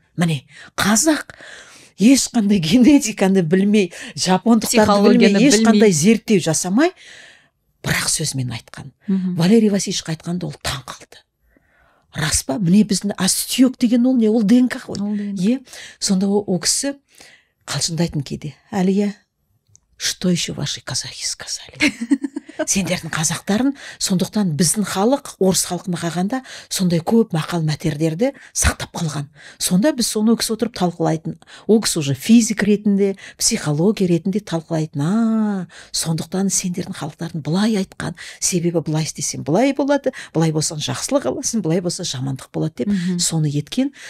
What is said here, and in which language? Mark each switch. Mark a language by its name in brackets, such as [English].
[Kazakh] Міне, қазақ ешқандай генетиканы білмей, жапондықтарды білмей, ешқандай зерттеу жасамай, бірақ сөзмен айтқан. Валерий Васильевич айтқанда ол таң қалды. Рас па? Міне біздің сүйек деген ол не? Ол ДНК ғой. Сонда ол кісі қалжыңдайтын кейде. [Russian] Әлия, что еще ваши казахи сказали? [Kazakh] Сендердің қазақтарын, сондықтан біздің халық, орыс халқына қалғанда сондай көп мақал мәтерлерді сақтап қалған. Сонда біз соны ол кісі отырып талқылайтын. Ол кісі уже физик ретінде, психология ретінде талқылайтын. Сондықтан сендердің халықтарын былай айтқан. Себебі былай істесең былай болады, былай болсаң жақсылық аласың, былай болса жамандық болады деп соны еткен.